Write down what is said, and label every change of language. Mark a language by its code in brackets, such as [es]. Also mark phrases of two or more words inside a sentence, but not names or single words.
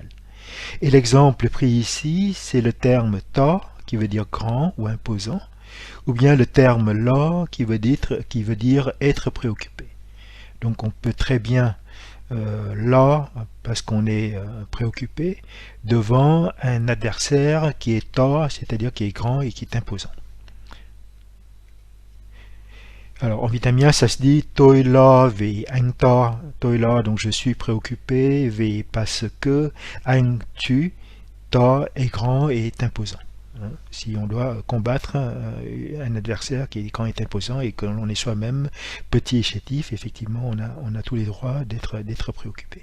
[fr] Et l'exemple pris ici, c'est le terme ta, qui veut dire grand ou imposant, ou bien le terme la, qui veut dire être préoccupé. Donc on peut très bien là, parce qu'on est préoccupé, devant un adversaire qui est ta, c'est-à-dire qui est grand et qui est imposant. Alors en vietnamien ça se dit [vi] tôi lo vì anh to, tôi lo [fr] donc je suis préoccupé, vì parce que, [vi] anh tu, [fr] ta est grand et est imposant. Si on doit combattre un adversaire qui est grand et imposant et que l'on est soi-même petit et chétif, effectivement on a tous les droits d'être préoccupé.